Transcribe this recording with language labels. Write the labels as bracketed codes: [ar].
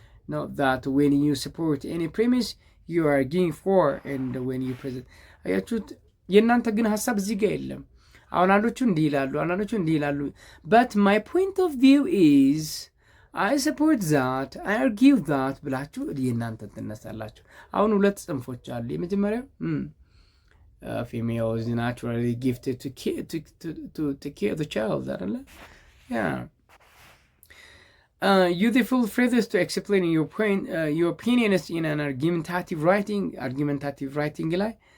[en] Not that when you support any premise you are arguing for and when you present. [am] አያችሁት? የእናንተ ግን ሀሳብ እዚህ ጋር የለም። አሁን አንዶቹ እንዲህ ይላሉ፣ አንዳንዶቹ እንዲህ ይላሉ። [en] but my point of view is I support that, I argue that [am] ብላችሁ የእናንተ ትነሳላችሁ። አሁን ሁለት ጽንፎች አሉ። የመጀመሪያው [en] female is naturally gifted to care the child [am] አይደለ? [en] yeah useful phrases to explain your point, your opinions in an argumentative writing ላይ